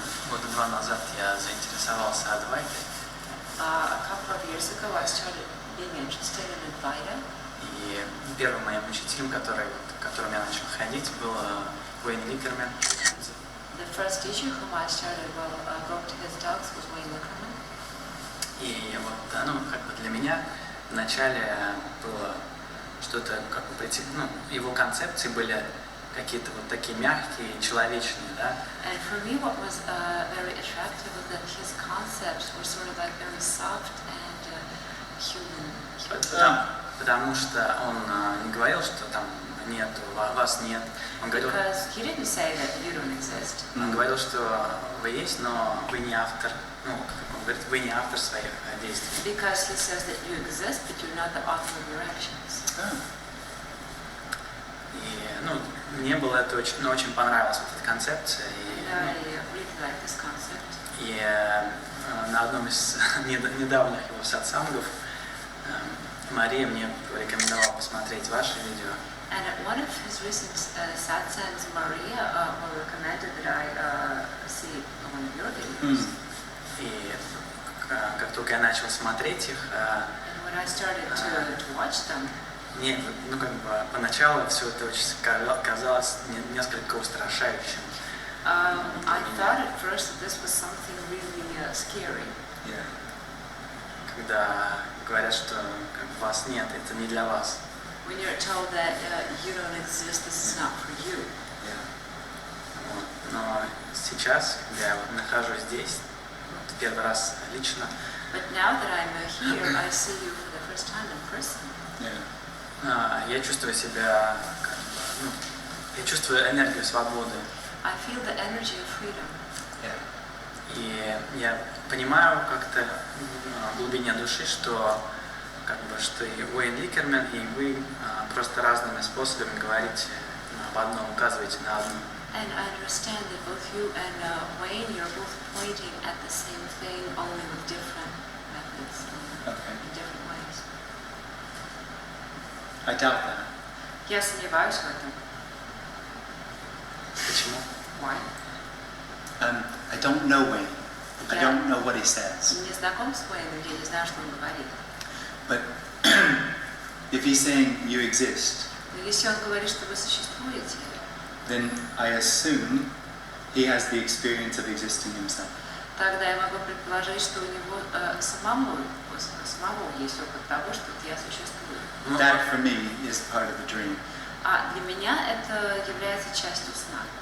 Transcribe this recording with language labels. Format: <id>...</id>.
<ru>Года два назад я заинтересовался Адвайтой,</ru> <en>A couple of years ago, I started being interested in Advaita.</en> <ru>и первым моим учителем, которым я начал ходить, был Уэйн Ликермен.</ru> <en>The first teacher whom I started going to his talks was Wayne Wickerman.</en> <ru>И вот, как бы для меня вначале было что-то, как бы, его концепции были какие-то вот такие мягкие, человечные, да.</ru> <en>And for me, what was very attractive was that his concepts were sort of like very soft and human.</en> <ru>Потому что он не говорил, что там нету, вас нет. Он говорил,</ru> <en>Because he didn't say that you don't exist.</en> <ru>он говорил, что вы есть, но вы не автор, как он говорит, вы не автор своих действий.</ru> <en>Because he says that you exist, but you're not the author of your actions.</en> <ru>И, мне было это очень понравилась вот эта концепция.</ru> <en>And I really like this concept.</en> <ru>И на одном из недавних его сатсангов Мария мне порекомендовала посмотреть ваши видео.</ru> <en>And at one of his recent satsangs, Maria recommended that I see one of your videos.</en> <ru>И как только я начал смотреть их,</ru> <en>And when I started to watch them,</en> <ru>мне, поначалу все это очень казалось несколько устрашающим.</ru> <en>I thought at first that this was something really scary. Yeah.</en> <ru>Когда говорят, что вас нет, это не для вас.</ru> <en>When you're told that you don't exist, this is not for you.</en> <ru>Вот. Но сейчас, когда я нахожусь здесь, первый раз лично,</ru> <en>But now that I'm here, I see you for the first time in person. Yeah.</en> <ru>я чувствую себя, я чувствую энергию свободы.</ru> <en>I feel the energy of freedom. Yeah.</en> <ru>И я понимаю как-то в глубине души, что что и Уэйн Ликермен, и вы просто разными способами говорите об одном, указываете на одно.</ru> <en>And I understand that both you and Wayne, you're both pointing at the same thing, only with different methods, Okay. in different ways. I doubt that.</en> <ru>Я сомневаюсь в этом. Почему?</ru> <en>Why? I don't know Wayne. I don't know what he says.</en> <ru>Не знаком с Wayne, я не знаю, что он говорит.</ru> <en>But if he's saying you exist,</en> <ru>Но если он говорит, что вы существуете,</ru> <en>then I assume he has the experience of existing himself.</en> <ru>тогда я могу предположить, что у него самого есть опыт того, что я существую.</ru> <en>That for me is part of the dream.</en> <ru>А для меня это является частью сна.</ru>